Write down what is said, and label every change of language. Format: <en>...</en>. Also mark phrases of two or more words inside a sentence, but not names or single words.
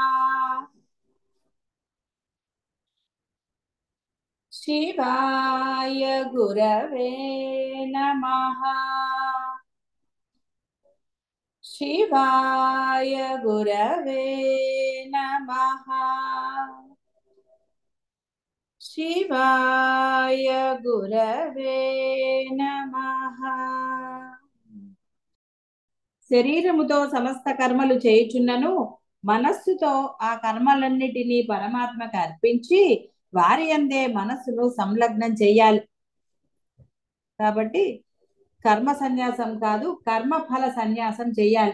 <sa>शिवाय गुरवे नमः। शिवाय गुरवे नमः। शिवाय गुरवे नमः।</sa> <te>శరీరముతో సమస్త కర్మలు చేయుచున్నను మనస్సుతో ఆ కర్మలన్నిటినీ పరమాత్మకు అర్పించి వారి యందే మనస్సును సంలగ్నం చేయాలి. కాబట్టి కర్మ సన్యాసం కాదు, కర్మ ఫల సన్యాసం చేయాలి.</te>